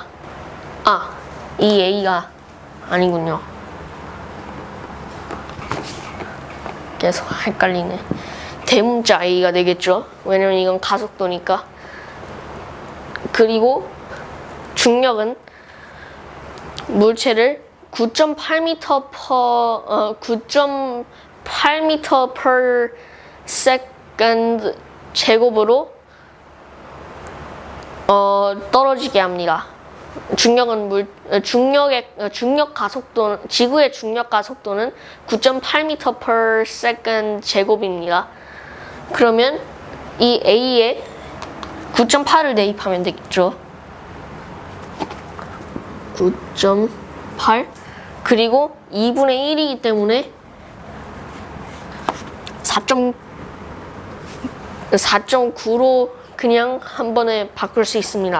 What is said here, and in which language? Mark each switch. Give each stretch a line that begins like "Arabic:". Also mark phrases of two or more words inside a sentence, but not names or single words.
Korean: 이 a가 아니군요. 계속 헷갈리네. 대문자 a가 되겠죠. 왜냐면 이건 가속도니까. 그리고 중력은 물체를 9.8m
English: per second
Korean: 제곱으로 떨어지게 합니다. 지구의 중력 가속도는 9.8m
English: per second
Korean: 제곱입니다. 그러면 이 A에 9.8을 대입하면 되겠죠. 9.8 그리고 2분의 1이기 때문에 4.9로 그냥 한 번에 바꿀 수 있습니다.